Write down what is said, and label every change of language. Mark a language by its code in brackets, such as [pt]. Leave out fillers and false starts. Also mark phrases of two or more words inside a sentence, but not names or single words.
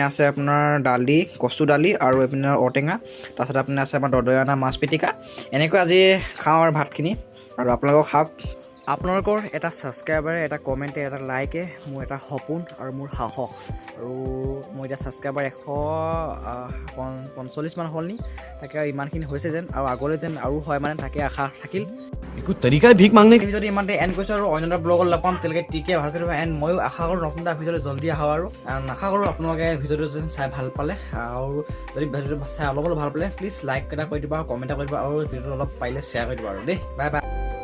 [as] আছে আপোনাৰ দালি কচু দালি আৰু এইপিনে ঔটেঙা তাৰপিছত আপোনাৰ আছে আমাৰ দদৈয়ানা মাছ পিটিকা এনেকৈ আজি খাওঁ আৰু ভাতখিনি আৰু আপোনালোকক খাওক আপোনালোকৰ এটা ছাবস্ক্ৰাইবাৰে এটা কমেণ্টে এটা লাইকে মোৰ এটা সপোন আৰু মোৰ সাহস আৰু মোৰ এতিয়া ছাবস্ক্ৰাইবাৰ 145 মান হ'ল নি তাকে ইমানখিনি হৈছে যেন আৰু আগলৈ যেন আৰু হয় মানে তাকে আশা থাকিল [hi] कुछ तरीका है भीख मांगने [as] যদি ইমানতে এণ্ড কৰিছোঁ আৰু অন্য এটা ব্লগত লগ পাম তেওঁলোকে টিকে ভালকৈ দিব এণ্ড ময়ো আশা কৰোঁ নতুন এটা ভিডিঅ'লৈ জল্দি আহক আৰু আশা কৰোঁ আপোনালোকে ভিডিঅ'টো যেন চাই ভাল পালে আৰু যদি ভিডিঅ'টো চাই অলপ ভাল পালে প্লিজ লাইক এটা কৰি দিব আৰু কমেণ্ট এটা কৰি দিব আৰু ভিডিঅ'টো অলপ পাৰিলে শ্বেয়াৰ কৰি দিব আৰু দেই বাই বাই